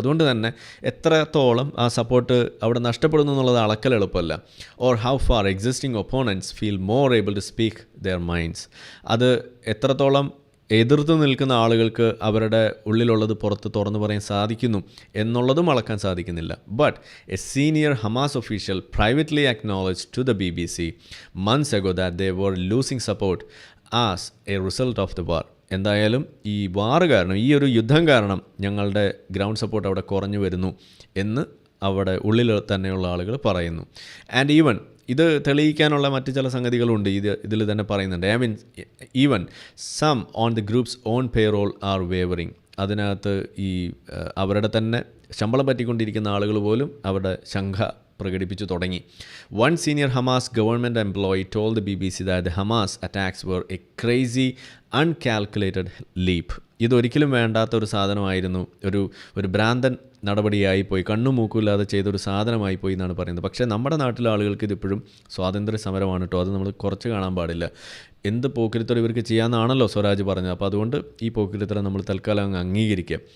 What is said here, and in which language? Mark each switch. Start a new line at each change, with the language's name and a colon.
Malayalam: അതുകൊണ്ട് തന്നെ എത്രത്തോളം ആ സപ്പോർട്ട് അവിടെ നഷ്ടപ്പെടുന്നു എന്നുള്ളത് അളക്കൽ എളുപ്പമല്ല.
English: Or how far existing opponents feel more able to speak their minds.
Malayalam: അത് എത്രത്തോളം എതിർത്ത് നിൽക്കുന്ന ആളുകൾക്ക് അവരുടെ ഉള്ളിലുള്ളത് പുറത്ത് തുറന്നു പറയാൻ സാധിക്കുന്നു എന്നുള്ളതും അളക്കാൻ സാധിക്കുന്നില്ല.
English: But a senior Hamas official privately acknowledge to the BBC months ago that they were losing support as a result of the war.
Malayalam: എന്തായാലും ഈ വാർ കാരണം, ഈ ഒരു യുദ്ധം കാരണം ഞങ്ങളുടെ ഗ്രൗണ്ട് സപ്പോർട്ട് അവിടെ കുറഞ്ഞു വരുന്നു എന്ന് അവിടെ ഉള്ളിൽ തന്നെയുള്ള ആളുകൾ പറയുന്നു.
English: and even
Malayalam: ഇത് തെളിയിക്കാനുള്ള മറ്റ് ചില സംഗതികളുണ്ട്. ഇതിൽ തന്നെ പറയുന്നുണ്ട്.
English: I mean even some on the groups on payroll are wavering.
Malayalam: അതിനകത്ത് ഈ അവരുടെ തന്നെ ശമ്പളം പറ്റിക്കൊണ്ടിരിക്കുന്ന ആളുകൾ പോലും അവരുടെ ശങ്ക പ്രകടിപ്പിച്ചു തുടങ്ങി.
English: One senior Hamas government employee told the BBC that the Hamas attacks were a crazy uncalculated leap.
Malayalam: ഇതൊരിക്കലും വേണ്ടാത്ത ഒരു സാധനമായിരുന്നു, ഒരു ഭ്രാന്തൻ നടപടിയായി പോയി, കണ്ണും മൂക്കുമില്ലാതെ ചെയ്തൊരു സാധനമായി പോയി എന്നാണ് പറയുന്നത്. പക്ഷേ നമ്മുടെ നാട്ടിലെ ആളുകൾക്ക് ഇതിപ്പോഴും സ്വാതന്ത്ര്യ സമരമാണ് കേട്ടോ, അത് നമ്മൾ കുറച്ച് കാണാൻ പാടില്ല. എന്ത് പോക്കിരിത്തരം ഇവർക്ക് ചെയ്യാമെന്നാണല്ലോ സ്വരാജ് പറഞ്ഞത്. അപ്പോൾ അതുകൊണ്ട് ഈ പോക്കിരിത്തരം നമ്മൾ തൽക്കാലം അങ്ങ് അംഗീകരിക്കുക.